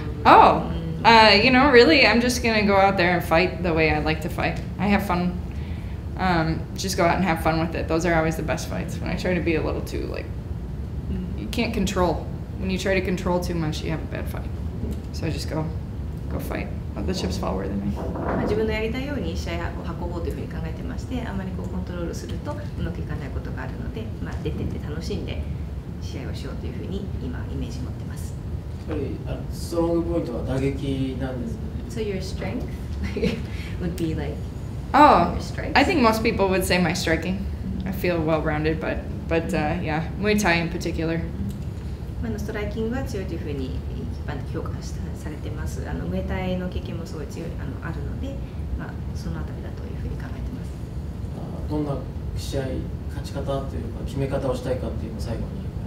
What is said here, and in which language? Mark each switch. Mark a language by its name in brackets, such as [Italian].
[English] Oh, really, I'm just gonna go out there and fight the way I like to fight. I have fun. Just go out and have fun with it. Those are always the best fights. When I try to be a little too, like, you can't control. When you try to control too much, you have a bad fight. So I just go fight. Let the chips fall where they may. [Japanese] 自分のやりたいように試合を運ぼうというふうに考えてまして、あまりコントロールするとうまくいかないことがあるので、出てって楽しんで試合をしようというふうに今イメージ持ってます。やっぱりストロングポイントは打撃なんですね。 [English] So your strength would be like Oh, your strength? I think most people would say my striking. I feel well-rounded, but yeah, Muay Thai in particular. [Japanese] ストライキングが強いというふうに一般的評価されてます。ムエタイの経験もすごい強いあるので、そのあたりだというふうに考えてます。どんな試合勝ち方というか決め方をしたいかっていうのを最後に。